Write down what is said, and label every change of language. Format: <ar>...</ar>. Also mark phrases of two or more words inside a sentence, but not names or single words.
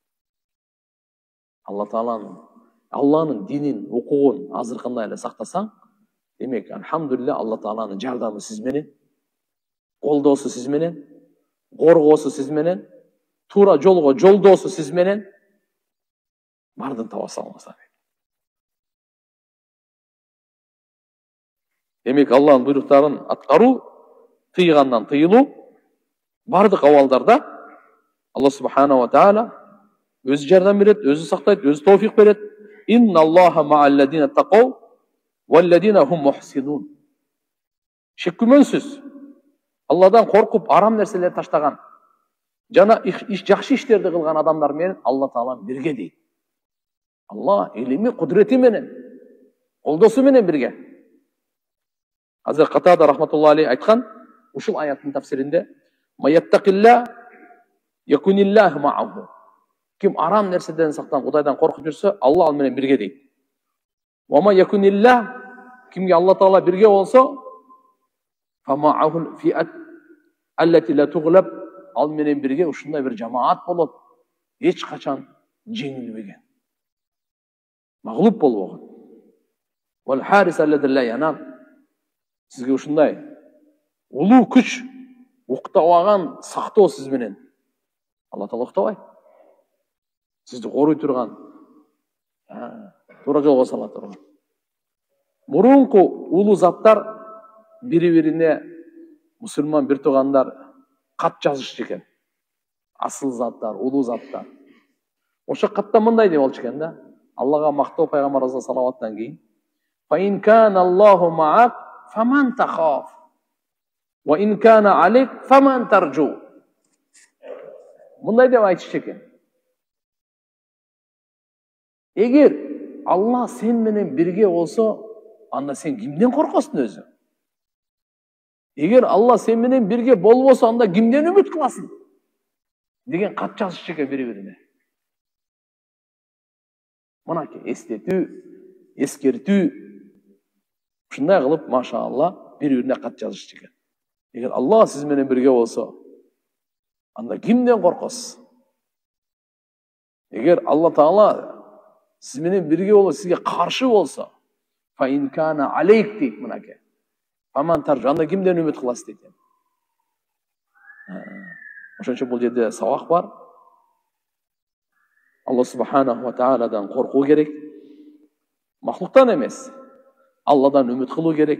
<ky>Алланын динин, укугун азыркындай эле сактасаң, демек, алхамдулилля, Алла Тааланын жардамы сиз менен, колдоосу сиз менен, коргоосу сиз менен, туура жолго жолдоосу сиз менен, бардын таба салыңыздар. Демек, Алланын буйруктарын аткаруу, тыйгандан тыйылуу, бардык абалдарда Алла</ky> <ar>سبحانه وتعالى</ar> <ky>өзү жардам берет, өзү сактайт, өзү товфик берет.</ky> <ar>إن الله مع الذين اتقوا والذين هم محسنون.</ar> <ky>Шек күмөнсүз Алладан коркуп арам нерселерди таштаган жана жакшы иштерди кылган адамдар менен Алла Таала бирге дейт. Алла илими, кудрети менен, колдоосу менен бирге. Азыр Катада</ky> <ar>رحمة الله عليه</ar> <ky>айткан ушул аяттын тафсиринде:</ky> <ar>"من يتق الله يكن الله معه."</ar> <ky>Ким арам нерседен сактан, Кудайдан коркуп жүрсө, Алла ал менен бирге дейт.</ky> <ar>"ويكن الله",</ar> <ky>кимге Алла Таала бирге болсо,</ky> <ar>"فمعه الفئة التي لا تغلب",</ar> <ky>ал менен бирге ушундай бир жамаат болот, эч качан жеңилбеген, магълуб болбогон.</ky> <ar>"والحارس الذي لا ينام",</ar> <ky>сизге ушундай улуу күч, уктабаган сактоо сиз менен. Алла Таала уктабайт. Сизди корой турган, туура жолго сала турган. Мурунку улуу заттар бири-бирине, мусулман бир туугандар кат жазышчу экен. Асыл заттар, улуу заттар. Ошо катта мындай деп болчу экен да. Аллага мактоо пайгамбарыбызга салаваттан кийин:</ky> <ar>"فإن كان الله معك، فمن تخاف، وإن كان عليك، فمن ترجو."</ar> <ky>Мындай деп айтышчу экен. Эгер Алла сен менен бирге болсо, анда сен кимден коркосуң өзү? Эгер Алла сен менен бирге болбосо, анда кимден үмүт кыласың? Деген кат жазышчу экен бири-бирине. Мынакей эстетүү, эскертүү, ушундай кылып, машаалла, бири-бирине кат жазышчу экен. Эгер Алла сиз менен бирге болсо, анда кимден коркосуз? Эгер Алла Таала сиз менен бирге болуп, сизге каршы болсо,</ky> <ar>فإن كان عليك</ar> <ky>дейт мынакей.</ky> <ar>فمن ترجو,</ar> <ky>анда кимден үмүт кыласыз дейт. Ошон үчүн бул жерде сабак бар. Алла субханаху ва тааладан коркуу керек. Махлуктан эмес. Алладан үмүт кылуу керек.</ky>